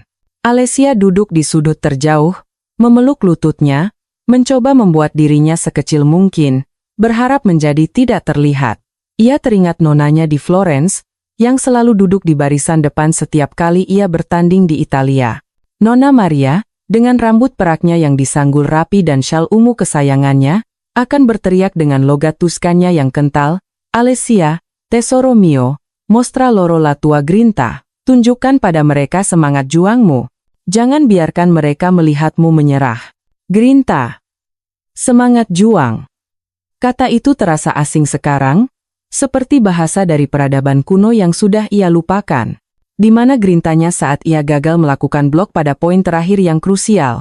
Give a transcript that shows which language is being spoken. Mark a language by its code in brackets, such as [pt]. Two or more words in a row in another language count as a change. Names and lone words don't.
[id] Alessia duduk di sudut terjauh, memeluk lututnya, mencoba membuat dirinya sekecil mungkin, berharap menjadi tidak terlihat. Ia teringat nonanya di Florence, yang selalu duduk di barisan depan setiap kali ia bertanding di Italia. Nona Maria, dengan rambut peraknya yang disanggul rapi dan syal ungu kesayangannya, akan berteriak dengan logat Tuskannya yang kental, [it] "Alessia, tesoro mio, mostra loro la tua grinta." [id] Tunjukkan pada mereka semangat juangmu. Jangan biarkan mereka melihatmu menyerah. Grinta. Semangat juang. Kata itu terasa asing sekarang, seperti bahasa dari peradaban kuno yang sudah ia lupakan. Di mana grintanya saat ia gagal melakukan blok pada poin terakhir yang krusial.